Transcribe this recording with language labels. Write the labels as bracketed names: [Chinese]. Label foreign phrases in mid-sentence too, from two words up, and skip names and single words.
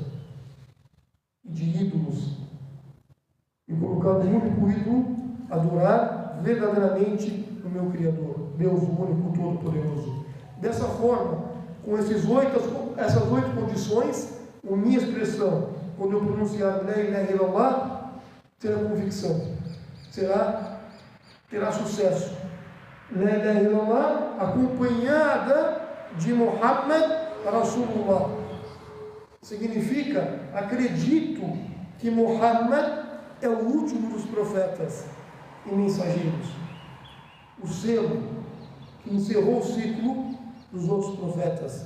[Portuguese] E de ídolos. E colocar no único ídolo, adorar verdadeiramente o meu Criador, Deus o único, todo-poderoso. Dessa forma, com essas 8 condições, a minha expressão, quando eu pronunciar [Arabic] لا إله إلا الله, [Portuguese] terá convicção, terá sucesso. [Arabic] لا إله إلا الله [Portuguese] acompanhada de [Arabic] محمد رسول الله. [Portuguese] Significa, acredito que Muhammad é o último dos profetas e mensageiros. O selo que encerrou o ciclo dos outros profetas.